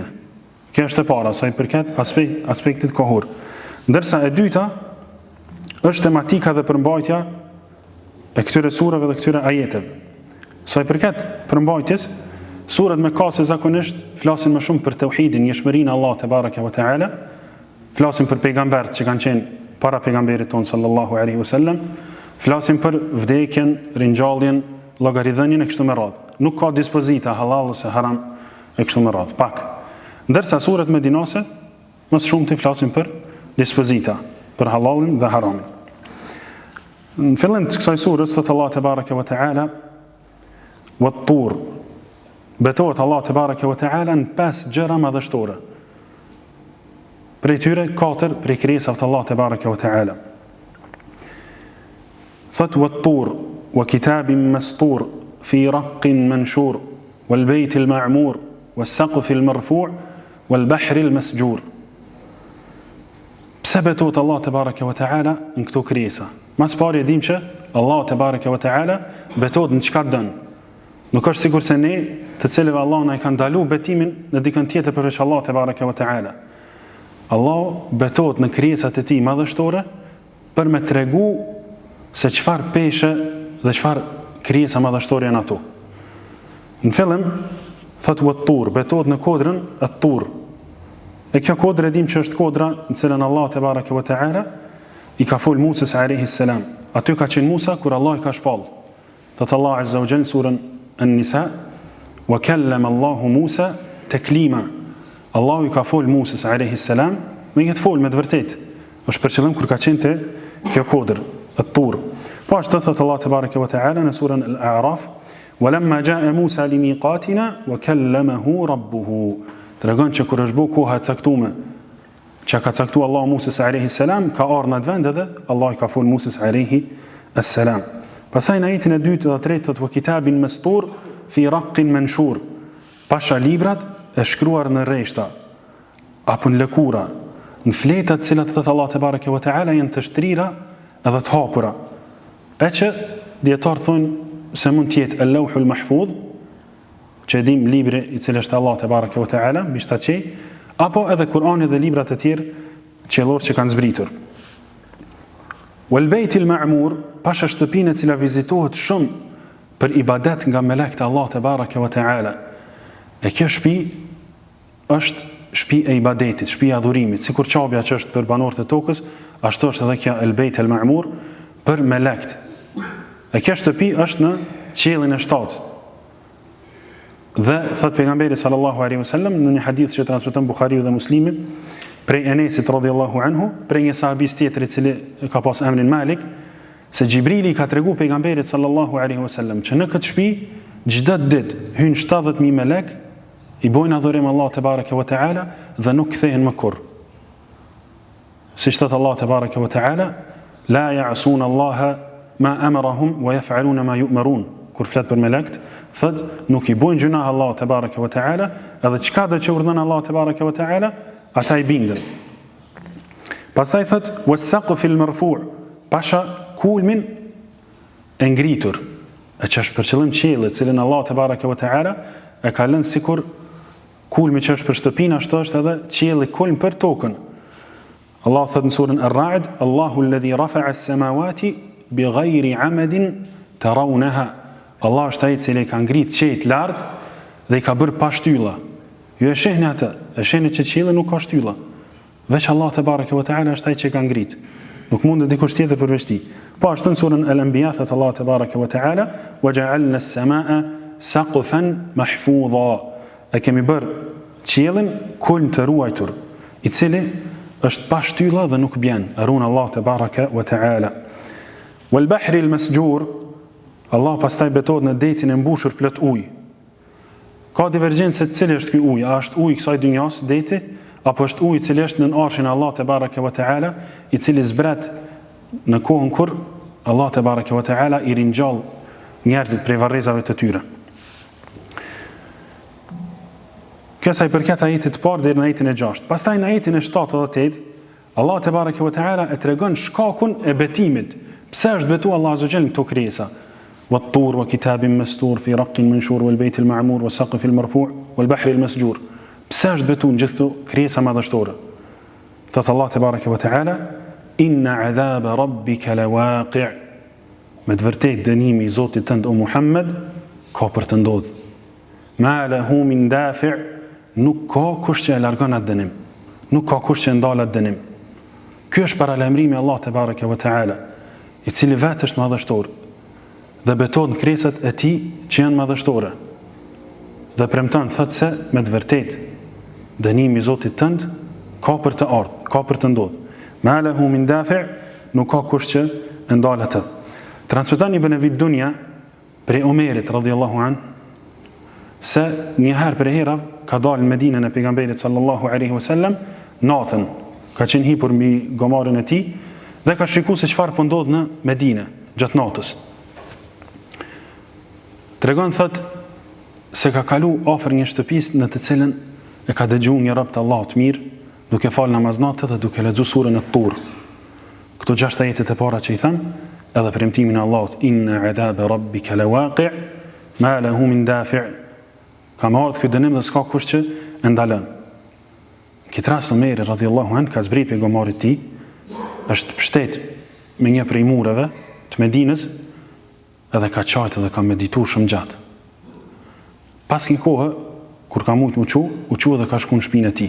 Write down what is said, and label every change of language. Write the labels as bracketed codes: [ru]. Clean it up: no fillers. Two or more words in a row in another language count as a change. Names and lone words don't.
[sq] Kjo është e para, sa i përket aspektit kohor. Ndërsa e dyta është tematika dhe përmbajtja e këtyre surave dhe këtyre ajeteve. Sa i përket përmbajtjes, surat mekase zakonisht flasin më shumë për tauhidin, njëshmërinë Allah [ar] تبارك وتعالى. [sq] Flasim për pejgambert që kanë qenë para pejgamberit ton [ar] صلى الله عليه وسلم, [sq] flasim për vdekjen, ringjalljen, llogaridhënien e kështu me radhë. Nuk ka dispozita halal ose haram e kështu me radhë, pak. Ndërsa surat medinase më shumë të flasim për dispozita, për halalin dhe haramin. Në fillim të kësaj surës thot Allah [ar] تبارك وتعالى [sq] wat-tur. Betohet Allah [ar] تبارك وتعالى [sq] në 5 gjëra madhështore. Prej tyre 4 prej krijesave të Allah [ar] تبارك وتعالى. Thot والطور وكتاب مسطور في رق منشور والبيت المعمور والسقف المرفوع والبحر المسجور. [sq] Pse betohet Allah [ar] تبارك وتعالى [sq] në këto krijesa? Mas pari e dim që Allah [ar] تبارك وتعالى [sq] betohet në çka don. Nuk është sikur se ne, të cilëve Allah na i ka ndalu betimin në dikën tjetër përveç Allah [ar] تبارك وتعالى. [sq] Allah betohet në krijesat e tij madhështore për me tregu se çfarë peshe dhe çfarë krijesa madhështore janë ato. Në fillim thot wat-tur, betohet në kodrën at-tur. E kjo kodrë e dim që është kodra në cilën Allah [ar] تبارك وتعالى [sq] i ka fol Musës [ar] عليه السلام. [sq] Aty ka qenë Musa kur Allah i ka shpall. [ar] Thot Allah عز وجل surën An-Nisa, وكلم الله موسى تكليما. [sq] Allahu i ka fol Musës [ar] عليه السلام, [sq] me këtë fol me të vërtetë. Është për qëllim kur ka qenë te kjo kodër, at-tur. Po ashtu thot Allah [ar] تبارك وتعالى [sq] në surën Al-A'raf, [ar] "ولما جاء موسى لميقاتنا وكلمه ربه." [sq] Tregon që kur është bu koha e caktuar, që ka caktuar Allahu Musës [ar] عليه السلام, [sq] ka ardhur në atë vend edhe Allah i ka fol Musës [ar] عليه السلام. [sq] Pastaj në ajetin e 2 dhe 3 thot [ar] "وكتاب مسطور في رق منشور." [sq] Pasha librat e shkruar në rreshta apo në lëkura, në fleta të cilat thot Allah [ar] تبارك وتعالى [sq] janë të shtrira edhe të hapura. E që dietar thonë se mund të jetë al-Lawhul Mahfuz, që dim libri i cili është Allah [ar] تبارك وتعالى, [sq] mbi shtaçi, apo edhe Kurani dhe librat e tjerë qellor që kanë zbritur. [ar] والبيت المعمور, [sq] pasha shtëpinë e cila vizitohet shumë për ibadet nga melekët e Allah [ar] تبارك وتعالى. [sq] E kjo shtëpi është shtëpi e ibadetit, shtëpi e adhurimit, sikur çabja që është për banorët e tokës, ashtu është edhe kjo El Bayt El Ma'mur për melekët. E kjo shtëpi është në qiellin e 7. Dhe thot pejgamberi [ar] صلى الله عليه وسلم [sq] në një hadith që transmeton Buhariu dhe Muslimi prej Enesit [ar] رضي الله عنه, [sq] prej një sahabis tjetër i cili ka pas emrin Malik, se Xhibrili ka tregu pejgamberit [ar] صلى الله عليه وسلم [sq] që në këtë shtëpi çdo ditë hyn 70.000 melek, i bojnë adhurim Allah [ar] تبارك وتعالى [sq] dhe nuk kthehen më kurrë. [ar] Si thot الله تبارك وتعالى لا يعصون الله ما أمرهم ويفعلون ما يؤمرون. [sq] Kur flet për melekt, thot nuk I bojnë gjuna Allahu [ar] تبارك وتعالى, [sq] edhe çka do që urdhon Allahu [ar] تبارك وتعالى, [sq] ata I bindën. Pastaj thot [ar] والسقف المرفوع', [sq] pasha kulmin e ngritur, e që është për qëllim qielli, cilin Allahu [ar] تبارك وتعالى [sq] e ka lënë sikur kulmi që është për shtëpinë, ashtu është edhe qielli kulm për tokën. [ar] Allah thot në surën Ar-Ra'd, الله الذي رفع السماوات بغير عمد ترونها. [sq] Allah është ai I cili ka ngrit qiejt lart dhe I ka bërë pa shtylla. Ju e shehni atë, e shehni që qielli nuk ka shtylla. Veç Allah [ar] تبارك وتعالى [sq] është ai që ka ngrit. Nuk mund të dikush tjetër përveç Tij. Po ashtu në surën Al-Anbiya thot Allah [ar] تبارك وتعالى, "وجعلنا السماء سقفا محفوظا." [sq] E kemi bërë qiellin kulm të ruajtur, I cili është pa shtylla dhe nuk bjen. Arun Allah [ar] تبارك وتعالى. والبحر المسجور, [sq] Allah pastaj betohet në detin e mbushur plot ujë. Ka divergjencë cili është ky ujë, a është ujë kësaj dynjas, deti, apo është ujë I cili është në arshin e Allah [ar] تبارك وتعالى, [sq] I cili zbret në kohën kur Allah [ar] تبارك وتعالى [sq] I ringjall njerëzit prej varrezave të tyre. Kjo sa I përket ajetit të parë deri në ajetin e 6. Pastaj në ajetin e 7 dhe 8, Allah [ar] تبارك وتعالى [sq] e tregon shkakun e betimit. Pse është betu Allah [ar] عز وجل [sq] këto krijesa? [ar] والطور وكتاب مسطور في رق منشور والبيت المعمور والسقف المرفوع والبحر المسجور. [sq] Pse është betu në gjithë këto krijesa madhështore? Thot Allah [ar] تبارك وتعالى, إن عذاب ربك لواقع'. [sq] Me të vërtetë dënimi I Zotit tënd o Muhammed ka për të ndodhur. [ar] ما له من دافع', [sq] nuk ka kush që e largon atë dënim. Nuk ka kush që ndal atë dënim. Ky është paralajmërimi Allah [ar] تبارك وتعالى, [sq] I cili vetë është madhështor dhe beton krijesat e Tij që janë madhështore. Dhe premton thot se me të vërtetë dënimi I Zotit tënd ka për të ardhur, ka për të ndodhur. [ar] ما له من دافع', [sq] nuk ka kush që e ndal atë. Transmeton Ibn Abi Dunya prej Omerit [ar] رضي الله عنه [sq] se një herë për herë ka dalë në Medinën e pejgamberit [ar] صلى الله عليه وسلم [sq] natën, ka qenë hipur mbi gomarën e tij dhe ka shikuar se çfarë po ndodh në Medinë gjatë natës. Tregon thot se ka kalu afër një shtëpisë në të cilën e ka dëgjuar një rob të Allahut mirë, duke fal namaz natë dhe duke lexuar surën At-Tur. Këto 6 ajete të para që I tham, edhe premtimin e Allahut, [ar] إن عذاب ربك لواقع ما له من دافع'. [sq] Ka marrë ky dënim dhe s'ka kush që e ndalon. Këtë rast Omeri [ar] رضي الله عنه [sq] ka zbrit pe gomarit tij, është pështet me një prej mureve të Medinës, edhe ka qajtë dhe ka medituar shumë gjatë. Pas një kohë, kur ka mujt u qu dhe ka shku në shpinë e tij.